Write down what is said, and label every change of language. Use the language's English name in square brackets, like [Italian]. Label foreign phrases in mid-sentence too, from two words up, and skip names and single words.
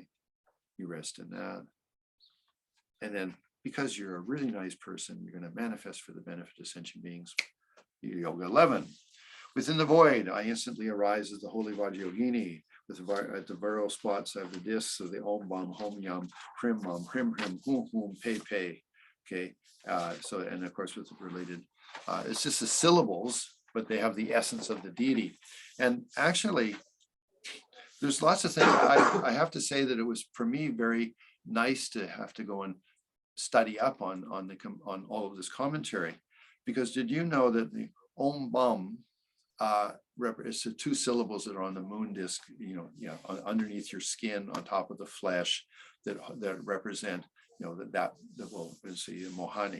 [English] You rest in that. And then because you're a really nice person, you're going to manifest for the benefit of sentient beings. Yoga 11. Within the void, I instantly arise as the holy Vajra Yogini. At the viral spots, I have the discs of the [Sanskrit] Om Bam Hom Yam Hrim Mam Hrim Hrim Hum Hum Pe Pe. [English] Okay, so and of course with the related, it's just the syllables, but they have the essence of the deity. And actually, there's lots of things. I have to say that it was for me very nice to have to go and study up on all of this commentary, because did you know that the Om Bam it's the 2 syllables that are on the moon disc, underneath your skin, on top of the flesh, that represent, that well, let's see, Mohani.